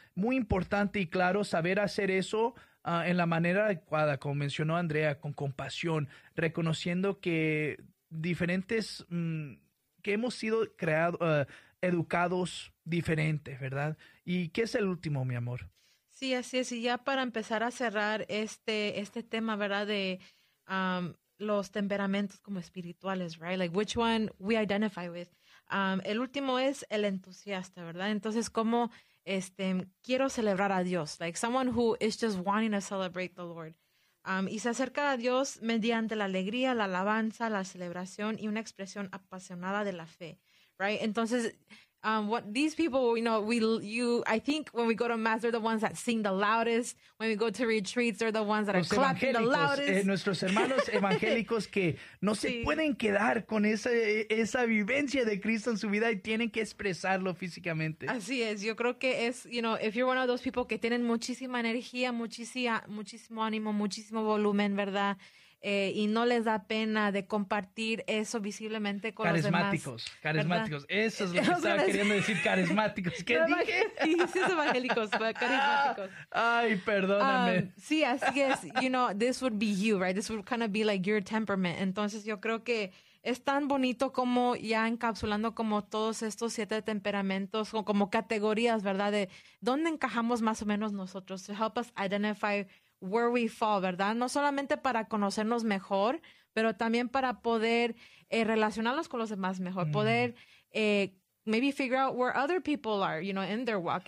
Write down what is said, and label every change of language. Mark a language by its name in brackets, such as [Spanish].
[Spanish] Muy importante y claro saber hacer eso en la manera adecuada, como mencionó Andrea, con compasión, reconociendo que diferentes, que hemos sido creados, educados diferentes, ¿verdad? ¿Y qué es el último, mi amor? Sí, así es. Y ya para empezar a cerrar este tema, ¿verdad? De los temperamentos como espirituales, ¿verdad? [English] Like, which one we identify with. [Spanish] El último es el entusiasta, ¿verdad? Entonces, como quiero celebrar a Dios. [English] Like, someone who is just wanting to celebrate the Lord. [Spanish] Y se acerca a Dios mediante la alegría, la alabanza, la celebración y una expresión apasionada de la fe, right? [English] Entonces, what these people, you know, I think when we go to mass, they're the ones that sing the loudest. When we go to retreats, they're the ones that [Spanish] los [English] are clapping the loudest. [Spanish] Nuestros hermanos evangélicos que no se pueden quedar con esa vivencia de Cristo en su vida y tienen que expresarlo físicamente. Así es. Yo creo que es, [English] you know, if you're one of those people [Spanish] que tienen muchísima energía, muchísimo ánimo, muchísimo volumen, ¿verdad? Y no les da pena de compartir eso visiblemente con los demás. Carismáticos. ¿Verdad? Eso es lo que estaba queriendo decir, carismáticos. ¿Qué dije? Sí, es evangélicos, carismáticos. Ay, perdóname. Sí, así es. [English] You know, this would be you, right? This would kind of be like your temperament. [Spanish] Entonces, yo creo que es tan bonito como ya encapsulando como todos estos siete temperamentos, como categorías, ¿verdad? De dónde encajamos más o menos nosotros. [English] To help us identify where we fall, [Spanish] ¿verdad? No solamente para conocernos mejor, pero también para poder relacionarnos con los demás mejor, poder [English] maybe figure out where other people are, you know, in their walk.